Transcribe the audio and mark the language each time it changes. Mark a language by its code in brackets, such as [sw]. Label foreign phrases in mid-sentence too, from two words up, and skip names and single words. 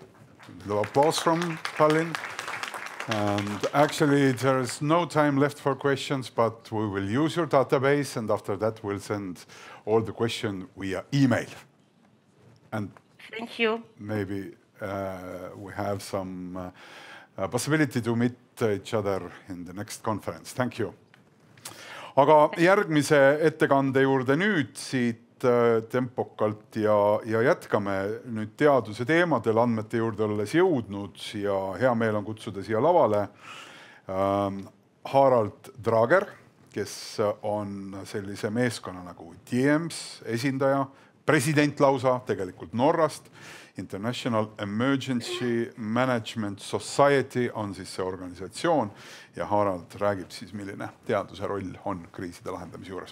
[en] A little applause from Tallinn. And actually, there's no time left for questions, but we will use your database, and after that, we'll send all the questions via email. And thank you. Maybe we have some possibility to meet each other in the next conference. Thank you. [et] Aga järgmise ettekande juurde nüüd siit tempokalt ja jätkame nüüd teaduse teemadel andmete juurde olles jõudnud ja hea meel on kutsuda siia lavale Harald Drager, kes on sellise meeskonna nagu TEEMS esindaja, president lausa tegelikult Norrast, International Emergency Management Society on siis see organisatsioon ja Harald räägib siis, milline teaduse roll on kriiside lahendamise juures.